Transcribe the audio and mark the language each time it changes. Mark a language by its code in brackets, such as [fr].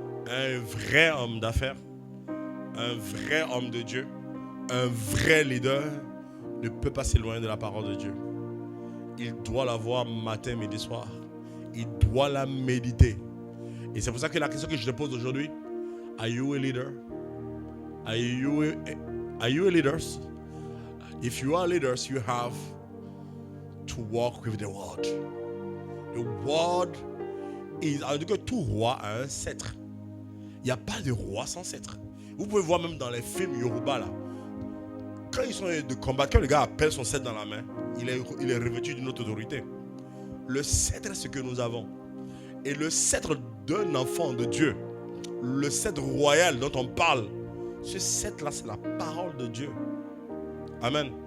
[fr] Un vrai homme d'affaires, un vrai homme de Dieu, un vrai leader ne peut pas s'éloigner de la parole de Dieu. Il doit la voir matin, midi, soir. Il doit la méditer. Et c'est pour ça que la question que je te pose aujourd'hui, [en] are you a leader? Are you a leader? If you are leaders, you have to walk with the word. The word is, [fr] alors que tout roi a un sceptre. Il n'y a pas de roi sans sceptre. Vous pouvez voir même dans les films Yoruba là. Quand ils sont de combat, quand le gars appelle son sceptre dans la main, il est revêtu d'une autre autorité. Le sceptre, c'est ce que nous avons. Et le sceptre d'un enfant de Dieu, le sceptre royal dont on parle, ce sceptre-là, c'est la parole de Dieu. Amen.